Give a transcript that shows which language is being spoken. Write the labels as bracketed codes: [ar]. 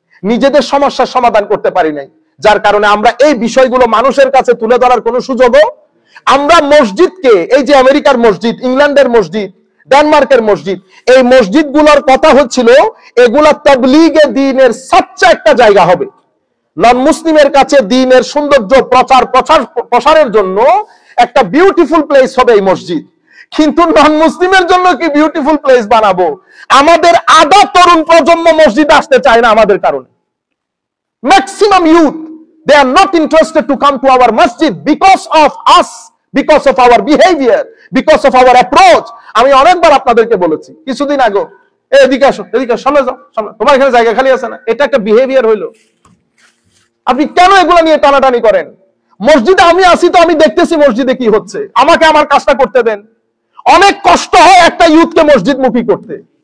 [bn] নিজেদের সমস্যার সমাধান করতে পারি নাই, যার কারণে আমরা এই বিষয়গুলো মানুষের কাছে তুলে ধরার কোনো সুযোগও, আমরা মসজিদকে, এই যে আমেরিকার মসজিদ, ইংল্যান্ডের মসজিদ, ডেনমার্কের মসজিদ, এই মসজিদগুলোর কথা হচ্ছিল এগুলা তাবলীগে দ্বীনের সচ্চা একটা জায়গা হবে, নন মুসলিমের কাছে দ্বীনের সৌন্দর্য প্রসারের জন্য একটা বিউটিফুল প্লেস হবে এই মসজিদ। কিন্তু নন মুসলিমের জন্য কি বিউটিফুল প্লেস বানাবো? আমাদের আধা তরুণ প্রজন্ম মসজিদ আসতে চায় না আমাদের কারণে। [en] Maximum youth, they are not interested to come to our masjid because of us, because of our behavior, because of our approach. [bn] আমি অনেকবার আপনাদেরকে বলেছি কিছুদিন আগে, এদিকে আসো, এদিকে সামনে যাও, সামনে, তোমার এখানে জায়গা খালি আছে না, এটা একটা বিহেভিয়ার হইলো। আপনি কেন এগুলো নিয়ে টানাটানি করেন? মসজিদে আমি আসি তো আমি দেখতেছি মসজিদে কি হচ্ছে, আমাকে আমার কাজটা করতে দেন। অনেক কষ্ট হয় একটা ইউথকে মসজিদ মুখী করতে।